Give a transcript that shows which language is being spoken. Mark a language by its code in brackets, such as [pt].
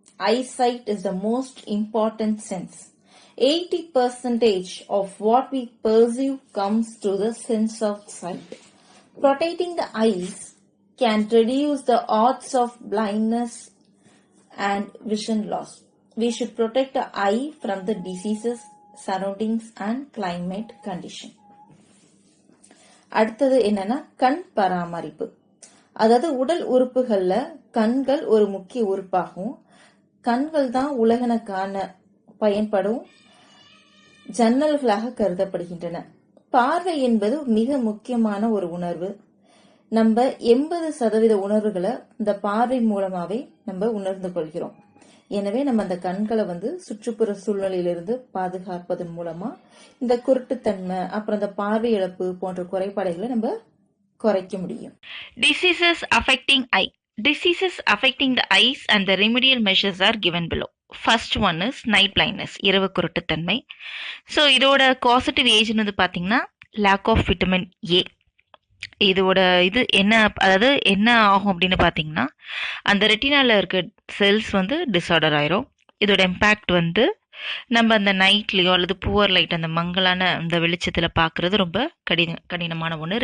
[en] Eyesight is the most important sense. 80% of what we perceive comes through the sense of sight. Protecting the eyes can reduce the odds of blindness and vision loss. We should protect the eye from the diseases, surroundings and climate condition. [ta] அடுத்தது என்னன்னா கண் பராமரிப்பு. அதாவது உடல் உறுப்புகள்ல கண்கள் ஒரு முக்கிய உறுப்பாகும். கண்கள் தான் உலகன காண பயன்படும் ஜன்னல்களாக கருதப்படுகின்றன. பார்வை என்பது மிக முக்கியமான ஒரு உணர்வு. நம்ம 80% உணர்வுகளை இந்த பார்வை மூலமாவே நம்ம உணர்ந்து கொள்கிறோம். எனவே நம்ம அந்த கண்களை சுற்றுப்புற சூழ்நிலையிலிருந்து பாதுகாப்பதன் மூலமா இந்த குருட்டுத்தன்மை அப்புறம் இந்த பார்வை இழப்பு போன்ற குறைபாடுகளை நம்ம குறைக்க முடியும். [en] Diseases affecting eye. Diseases affecting the eyes and the remedial measures are given below. First one is night blindness, [ta] இரவு குருட்டுத்தன்மை. ஸோ இதோட காசட்டிவ் ஏஜ்னு பார்த்தீங்கன்னா [en] lack of vitamin A. [ta] இதோட இது என்ன, அதாவது என்ன ஆகும் அப்படின்னு பார்த்தீங்கன்னா அந்த ரெட்டினால இருக்க செல்ஸ் டிஸார்டர் ஆயிரும். இதோட இம்பேக்ட் நம்ம அந்த நைட்லேயோ அல்லது புவர் லைட் அந்த மங்கலான அந்த வெளிச்சத்தில் பார்க்குறது ரொம்ப கடினமான ஒன்று.